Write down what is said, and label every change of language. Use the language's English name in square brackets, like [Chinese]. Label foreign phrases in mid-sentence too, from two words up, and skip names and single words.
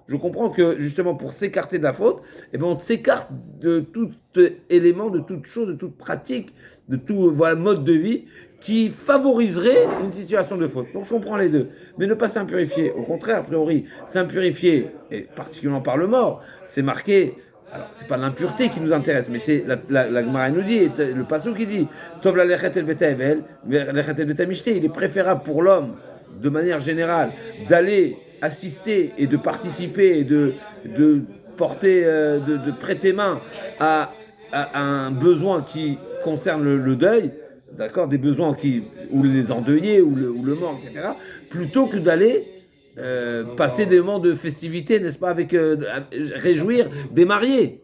[French] Je comprends que justement pour s'écarter de la faute, on s'écarte de tout élément, de toute chose, de toute pratique, de tout mode de vie qui favoriserait une situation de faute. Donc je comprends les deux. Mais ne pas s'impurifier, au contraire, a priori, s'impurifier, et particulièrement par le mort, c'est marqué. Alors, c'est pas l'impureté qui nous intéresse, mais c'est la Gemara nous dit, le passage qui dit, [Hebrew] טוב ל ללכת אל בית אבל, ללכת אל בית משתה, [French] il est préférable pour l'homme de manière générale, d'aller assister et de participer et de porter, de prêter main à un besoin qui concerne le deuil, d'accord, des besoins ou les endeuillés, ou le mort, etc., plutôt que d'aller passer des moments de festivité, n'est-ce pas, avec réjouir des mariés.